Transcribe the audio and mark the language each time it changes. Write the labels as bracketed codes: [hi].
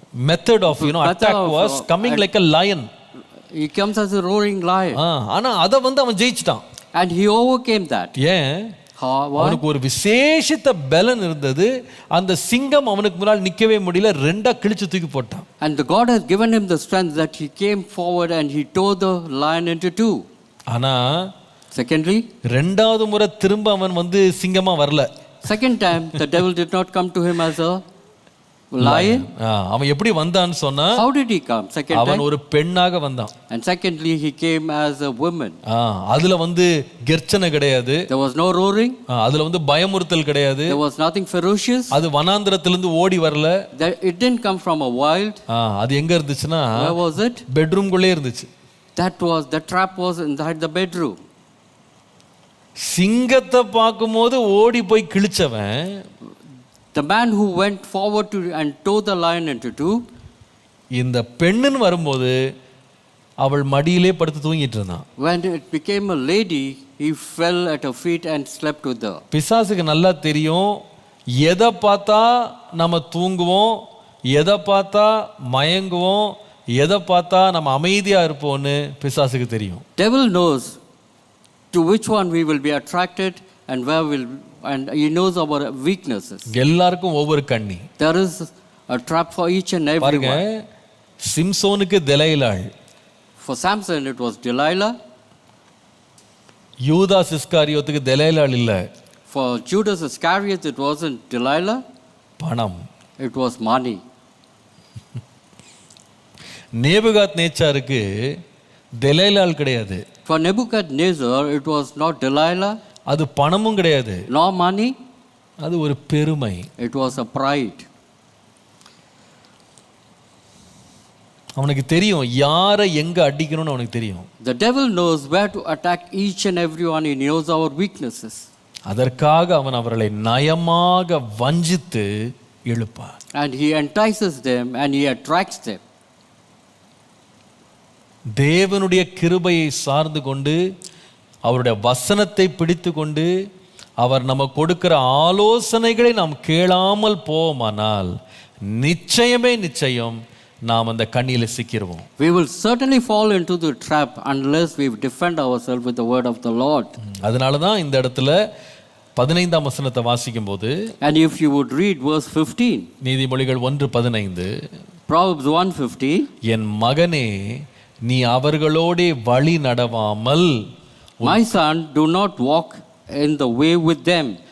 [en] method of attack was coming like a lion. He comes as a roaring lion. [ta] ஆனா அத அவன் ஜெயிச்சிட்டான். [en] And he overcame that. [ta] ஏன்? அவனுக்கு ஒரு விசேஷித்த பலன் இருந்தது. அந்த சிங்கம் அவனுக்கு முன்னால் நிக்கவே முடியல, ரெண்டா கிழிச்சு தூக்கி போட்டான். [en] And the God has given him the strength that he came forward and he tore the lion into two. [ta] ஆனா [en] Secondly, [ta] ரெண்டாவது முறை திரும்ப அவன் வந்து சிங்கமா வரல. [en] second time, the devil did not come to him as a lion. [ta] அவன் எப்படி வந்தான்னு சொன்னா, [en] How did he come? Second [ta] அவன் [en] time. [ta] ஒரு பெண்ணாக வந்தான். [en] And secondly, he came as a woman. [ta] அதுல வந்து கெர்ச்சனை கிடையாது, [en] There was no roaring. [ta] அதுல வந்து பயமுறுத்தல் கிடையாது, [en] There was nothing ferocious. [ta] அது வனாந்திரத்திலிருந்து ஓடி வரல. [en] It didn't come from a wild. [ta] அது எங்க இருந்துச்சுன்னா, [en] Where was it? [ta] பெட்ரூம்குள்ளே இருந்துச்சு. [en] The trap was inside the bedroom. [ta] சிங்கத்தை பார்க்கும்போது ஓடி போய் கிழிச்சவன், [en] The man who went forward to and tore the lion into two. [ta] இந்த பெண்ணுன்னு வரும்போது அவள் மடியிலே படுத்து தூங்கிட்டு இருந்தான். [en] When it became a lady, he fell at her feet and slept with her. [ta] பிசாசுக்கு நல்லா தெரியும், எதை பார்த்தா நம்ம தூங்குவோம், எதை பார்த்தா மயங்குவோம், எதை பார்த்தா நம்ம அமைதியா இருப்போம்னு பிசாசுக்கு தெரியும். [en] Devil knows to which one we will be attracted and where will, and he knows our weaknesses. [ta] எல்லாருக்கும் ஒவ்வொரு கண்ணி. [en] There is a trap for each and every [ta] பாருங்க, [en] one. [ta] சிம்சோனுக்கு தெலைலாள், [en] For Samson it was Delilah. [ta] யூதாஸ் இஸ்காரியோத்துக்கு தெலைலாள் இல்ல, [en] For Judas Iscariot it wasn't Delilah, [ta] பணம். [en] it was money. [ta] நேபுகாத் நேச்சாருக்கு தெலைலாள் கிடையாது, [en] For Nebuchadnezzar it was not Delilah, [ta] அது பணமும் கிடையாது, [en] nor money, [ta] அது ஒரு பெருமை. [en] it was a pride. [ta] அவனுக்கு தெரியும் யாரை எங்க அடிக்கணும்னு அவனுக்கு தெரியும். [en] The devil knows where to attack each and everyone. He knows our weaknesses. [ta] அதற்காக அவன் அவர்களை நயமாக வஞ்சித்து இழுப்பான். [en] And he entices them and he attracts them. [ta] தேவனுடைய கிருபையை சார்ந்து கொண்டு, அவருடைய வசனத்தை பிடித்து கொண்டு, அவர் நம்ம கொடுக்கிற ஆலோசனைகளை நாம் கேளாமல் போவோமானால் நிச்சயமே நிச்சயம் நாம் அந்த கண்ணியில் சிக்கிடுவோம். [en] We will certainly fall into the trap unless we defend ourselves with the word of the Lord. [ta] அதனால தான் இந்த இடத்துல 15ஆம் வசனத்தை வாசிக்கும் போது, [en] And if you would read verse 15, [ta] நீதிமொழிகள் 1:15, [en] Proverbs 1:15, [ta] என் மகனே நீ அவர்களோடே வழி நடவாமல், [en] my son, do not walk in the way with them.